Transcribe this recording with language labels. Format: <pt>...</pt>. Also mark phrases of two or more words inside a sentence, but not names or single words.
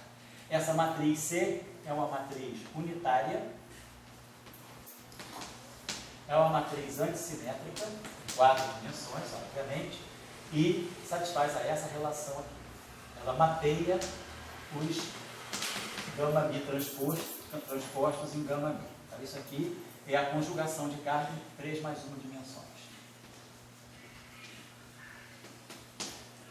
<pt>Essa matriz C é uma matriz unitária, é uma matriz antissimétrica, 4 dimensões, obviamente, e satisfaz essa relação aqui. Ela mapeia os gama-mi transpostos em gama-mi. Então, isso aqui é a conjugação de carga em 3 mais 1 dimensões.</pt>